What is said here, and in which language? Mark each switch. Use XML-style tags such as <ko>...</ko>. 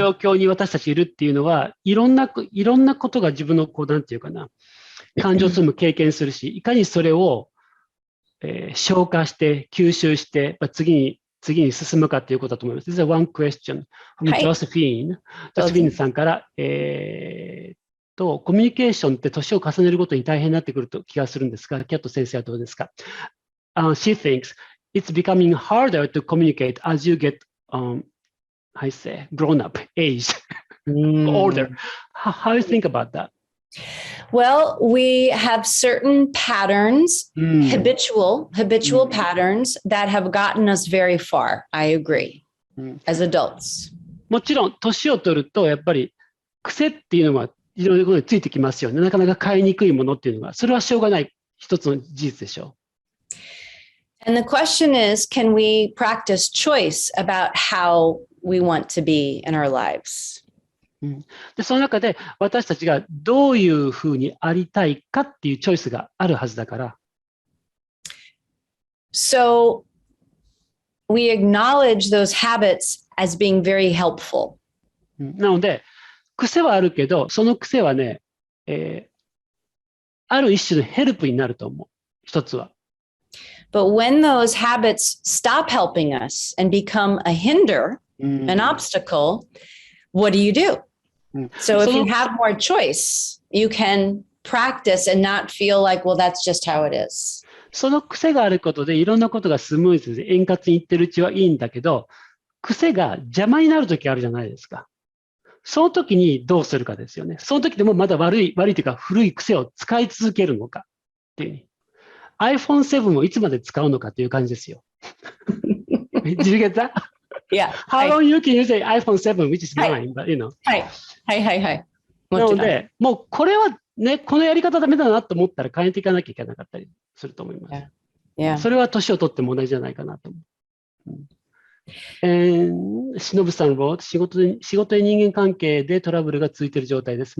<ja>この状況に私たちいるっていうのは、いろんなことが自分のなんていうかな、感情を経験するし、いかにそれを、消化して、吸収して、次に進むかということだと思います。</ja> <en>This is one question from Josephine.</en> <ja>Josephine さんから、コミュニケーションって年を重ねるごとに大変になってくると気がするんですが、キャット先生はどうですか？</ja> <en>She thinks it's becoming harder to communicate as you get, I say, grown up, aged, older. How do you think about that? Well, we have certain patterns, habitual patterns that have gotten us very far. I agree. As adults.</en> <ja>もちろん、年を取ると、やっぱり癖っていうのはいろいろなことについてきますよね。なかなか変えにくいものっていうのが、それはしょうがない一つの事実でしょう。</ja> <en>And the question is, can we practice choice about how we want to be in our lives?</en> <ja>で、その中で私たちがどういうふうにありたいかっていうチョイスがあるはずだから。</ja> <en>So we acknowledge those habits as being very helpful.</en> <ja>なので、癖はあるけど、その癖はね、ある一種のヘルプになると思う。一つは。</ja> <en>But when those habits stop helping us and become a hinder, an obstacle, what do you do? So if you have more choice, you can practice and not feel like, well, that's just how it is.</en> <ja>その癖があることでいろんなことがスムーズで円滑にいってるうちはいいんだけど、癖が邪魔になるときあるじゃないですか。その時にどうするかですよね。その時でもまだ悪いというか古い癖を使い続けるのかっていう。 iPhone7 をいつまで使うのかっていう感じですよ。</ja> <en>Did you get that? Yeah. How long you can use an iPhone7 which is mine, but you know.</en> <ja>はい。なので、もうこれはね、このやり方ダメだなと思ったら変えていかなきゃいけなかったりすると思います。</ja> <en>Yeah.</en> <ja>それは年を取っても同じじゃないかなと思う。しのぶさんは仕事や人間関係でトラブルが続いている状態です。</ja>